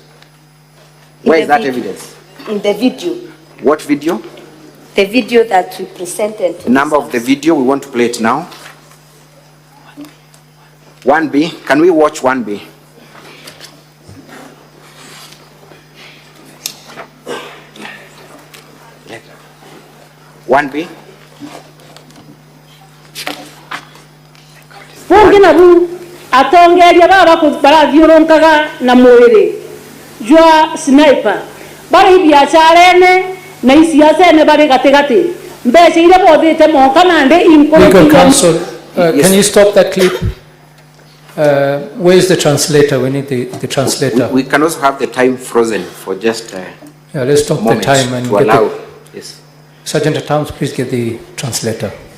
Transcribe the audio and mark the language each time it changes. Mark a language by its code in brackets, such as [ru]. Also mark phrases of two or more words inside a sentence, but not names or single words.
[en] Where is that evidence? In the video. What video? The video that we presented. The number of the video, we want to play it now. 1B, can we watch 1B? One B. [mer] Wongina bu atongeria baba barathiuronkaga na mwiri jwa Sniper bari biashara ene na isiasa ene bari gatigati mbeca ile bothite monka nande [en] Legal counsel, can you stop that clip? Where is the translator? We need the translator. We can also have the time frozen for just yeah, let's stop the time and to get allow. Yes. Sergeant at Arms, please get the translator.